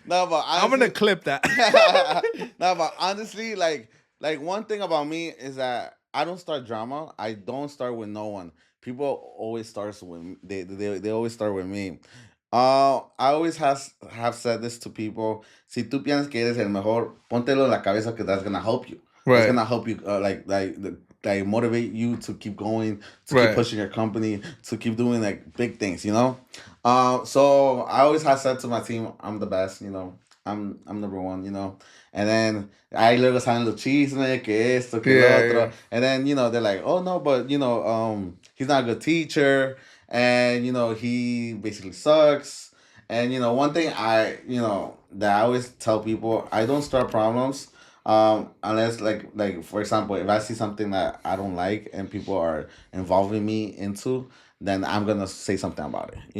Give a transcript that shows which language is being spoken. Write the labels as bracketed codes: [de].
[en] No, but honestly, I'm gonna clip that. no, but honestly, like one thing about me is that I don't start drama. I don't start with no one. People always starts with they always start with me. I always have said this to people. [es] Si tú piensas que eres el mejor, póntelo en la cabeza que [en] that's gonna help you. It's gonna help you like motivate you to keep going, to keep Right. pushing your company, to keep doing like big things. So I always have said to my team, I'm the best. I'm number one. And then [es] ahí luego salen los chismes, que esto, que lo [en] Yeah, [es] otro. [en] yeah. And then, they're like, oh no, but he's not a good teacher, and he basically sucks. And one thing that I always tell people, I don't start problems unless like for example, if I see something that I don't like and people are involving me into, then I'm gonna say something about it.